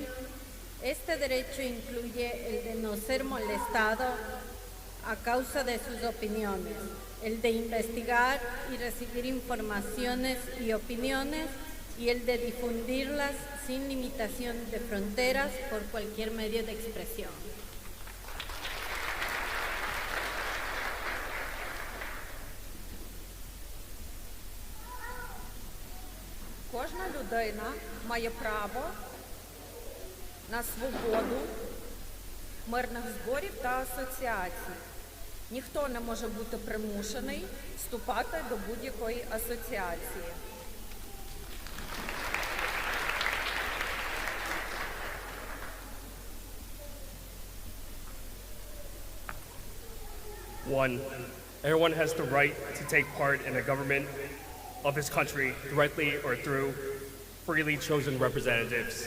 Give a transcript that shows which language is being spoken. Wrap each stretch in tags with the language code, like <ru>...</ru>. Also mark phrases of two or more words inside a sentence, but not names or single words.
<es>Este derecho incluye el de no ser molestado a causa de sus opiniones, el de investigar y recibir informaciones y opiniones, y el de difundirlas sin limitación de fronteras por cualquier medio de expresión.</es> <uk>Кожна людина має право на свободу мирних зборів та асоціацій. Ніхто не може бути примушений вступати до будь-якої асоціації.</uk> <en>One, everyone has the right to take part in the government of his country directly or through freely chosen representatives.</en>